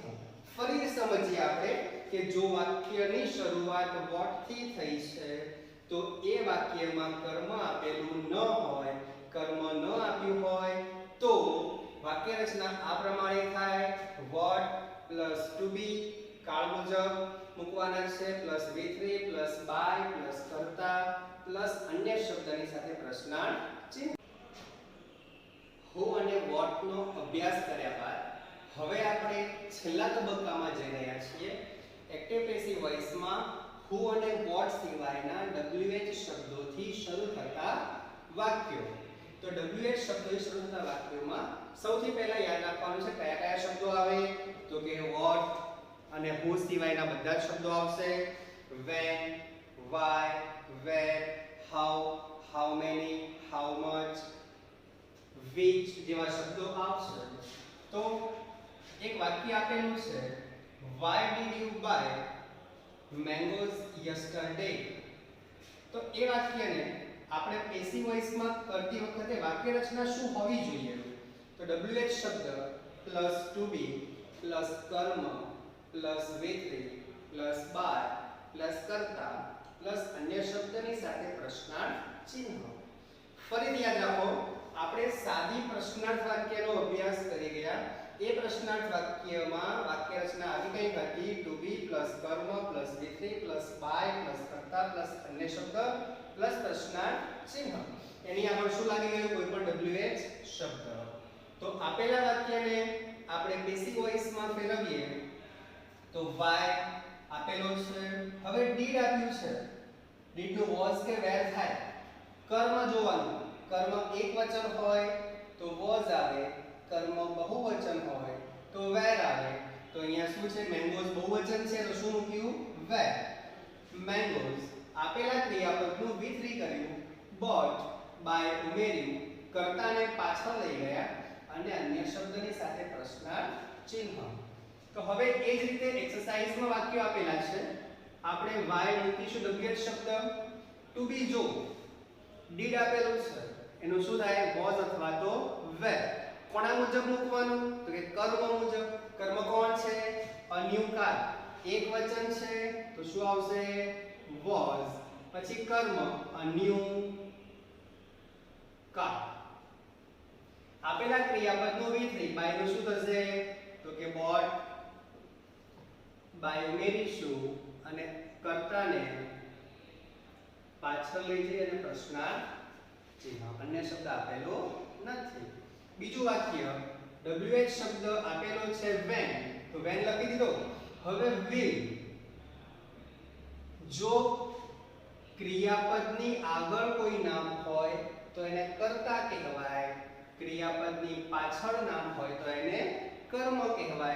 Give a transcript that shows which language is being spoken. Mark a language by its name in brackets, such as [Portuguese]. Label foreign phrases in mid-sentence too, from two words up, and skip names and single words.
[Gujarati] ફરી સમજીએ આપણે કે જો વાક્યની શરૂઆત what થી થઈ છે તો એ વાક્યમાં કર્મ આપેલું ન હોય, કર્મ ન આપ્યું હોય તો વાક્ય રચના આ પ્રમાણે થાય [English] what plus to be [Gujarati] કાળ મુજબ મૂકવાના છે, પ્લસ v3 પ્લસ by પ્લસ કર્તા પ્લસ અન્ય શબ્દની સાથે પ્રશ્નાર્થ ચિહ્ન. who અને what નો અભ્યાસ કર્યા બાદ હવે આપણે છેલ્લા તબક્કામાં જઈ રહ્યા છીએ. એક્ટિવ પેસિવ વોઇસમાં who અને what સિવાયના wh શબ્દોથી શરૂ થતા વાક્યો. તો wh શબ્દોથી શરૂ થતા વાક્યોમાં સૌથી પહેલા યાદ રાખવાનું છે કયા કયા શબ્દો આવે, તો કે what અને who સિવાયના બધા જ શબ્દો આવશે. [English] when, why, where, how, how many, how much, which [Gujarati] જેવા શબ્દો આવશે. તો એક વાક્ય આપેલું છે why did you buy mangoes yesterday. તો એ વાક્યને આપણે પેસિવ વોઇસમાં કરતી વખતે વાક્ય રચના શું હોવી જોઈએ, તો wh શબ્દ પ્લસ [English] to be [Gujarati] પ્લસ કર્મ પ્લસ v3 પ્લસ by પ્લસ કર્તા પ્લસ અન્ય શબ્દની સાથે પ્રશ્નાર્થ ચિહ્ન. ફરીથી યાદ રાખો, આપણે સાદી પ્રશ્નાર્થ વાક્યનો અભ્યાસ કરી ગયા. એ પ્રશ્નાર્થ વાક્યમાં વાક્ય રચના આવી કઈ હતી, [English] to be [Gujarati] પ્લસ કર્મ પ્લસ v3 પ્લસ by પ્લસ કર્તા પ્લસ અન્ય શબ્દ પ્લસ પ્રશ્નાર્થ ચિહ્ન. એની આગળ શું લાગી ગયું, કોઈ પણ wh શબ્દ. તો આપેલા વાક્યને આપણે પેસિવ વોઇસમાં ફેરવીએ તો why આપેલો છે, હવે did આપ્યું છે, did નું was કે where થાય. કર્મ જોવાનું, કર્મ એકવચન હોય તો was આવે, કર્મ બહુવચન હોય તો where આવે. તો અહીંયા શું છે, mangoes બહુવચન છે તો શું મૂક્યું, [English] where. [Gujarati] mangoes આપેલા ક્રિયાપદનું v3 કર્યું, [English] bought by [Gujarati] ઉમેર્યું, કર્તાને પાછળ લઈ ગયા અને અન્ય શબ્દની સાથે પ્રશ્નાર્થ ચિહ્ન. તો હવે એ જ રીતે એક્સરસાઇઝમાં વાક્યો આપેલા છે. આપણે why મૂકીશું wh શબ્દ, [English] to be [Gujarati] જો did આપેલું છે એનું શું થાય, was અથવા તો where. કોના મુજબ મૂકવાનું, તો કે કર્મ મુજબ. કર્મ કોણ છે, [English] a new car, [Gujarati] એક વચન છે તો શું આવશે, was. પછી કર્મ [English] a new car. [Gujarati] આપેલા ક્રિયાપદનું v3 by નું શું થશે, તો કે [English] bought by [Gujarati] ઉમેરીશું અને કર્તાને પાછળ લઈ જઈ અને પ્રશ્નાર્થ ચિહ્ન. અન્ય શબ્દ આપેલો નથી. બીજું વાક્ય WH શબ્દ આપેલો છે when, તો when લખી દીધો. હવે will, જો ક્રિયાપદની આગળ કોઈ નામ હોય તો એને કર્તા કહેવાય, ક્રિયાપદની પાછળ નામ હોય તો એને કર્મ કહેવાય.